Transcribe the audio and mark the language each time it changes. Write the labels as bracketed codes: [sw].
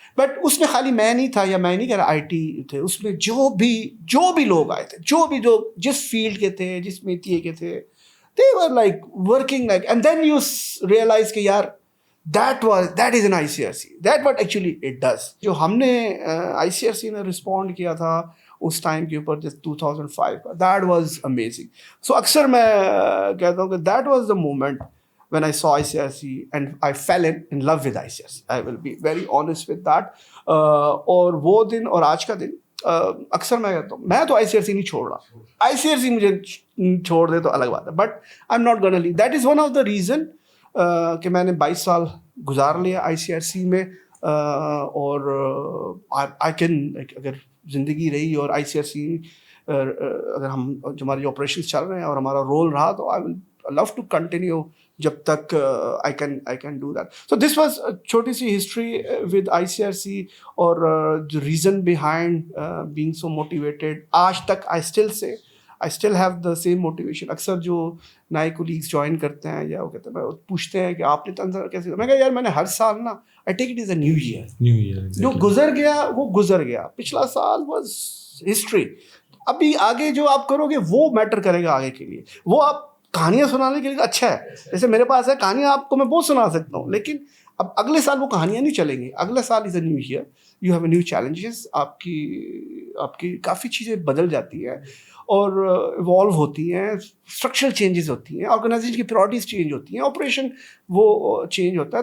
[ur] But اس میں خالی میں نہیں تھا, یا میں نہیں کہہ رہا, آئی ٹی تھے اس میں, جو بھی لوگ آئے تھے, جو بھی لوگ جس فیلڈ کے تھے, جس میتیے کے تھے, [en] they were like working like, and then you realize [ur] کہ یار [en] that is an ICRC, that what actually it does. [ur] جو ہم نے ICRC نے رسپونڈ کیا تھا اس ٹائم کے اوپر, جس 2005 کا, [en] that was amazing. So [ur] اکثر میں کہتا ہوں کہ [en] that was the moment when I saw ICRC and I fell in love with ICRC. I will be very honest with that. [ur] اور وہ دن اور آج کا دن, اکثر میں کہتا ہوں میں تو آئی سی آر سی نہیں چھوڑ رہا, آئی سی آر سی مجھے چھوڑ دے تو الگ بات ہے, [en] But I am not gonna leave. [ur] That is one of the reason کہ میں نے 22 سال گزار لیا آئی سی آر سی میں, اور آئی کین, اگر زندگی رہی اور آئی سی آر سی اگر ہم جو ہمارے آپریشنس چل رہے ہیں اور ہمارا رول رہا, تو [en] I will love to continue [ur] جب تک [en] I can do that. So this was چھوٹی سی history with I C R C, اور جو reason behind being so motivated. [ur] آج تک [en] I still have the same motivation. [ur] اکثر جو نئے کولیگس جوائن کرتے ہیں یا وہ کہتے ہیں, پوچھتے ہیں کہ آپ نے تنظیم کیسے, میں کہا یار میں نے ہر سال نا, [en] I take it as a new year. [ur] جو گزر گیا وہ گزر گیا, پچھلا سال [en] Was history. [ur] ابھی آگے جو آپ کرو گے وہ میٹر کرے گا آگے کے لیے. وہ آپ کہانیاں سنانے کے لیے اچھا ہے, جیسے میرے پاس ہے کہانیاں, آپ کو میں بہت سنا سکتا ہوں, لیکن اب اگلے سال وہ کہانیاں نہیں چلیں گی. اگلا سال [en] Is a new year, you have a new challenges. [ur] آپ کی کافی چیزیں بدل جاتی ہیں اور ایوالو ہوتی ہیں, اسٹرکچرل چینجز ہوتی ہیں, آرگنائزیشن کی پرائورٹیز چینج ہوتی ہیں, آپریشن وہ چینج ہوتا ہے.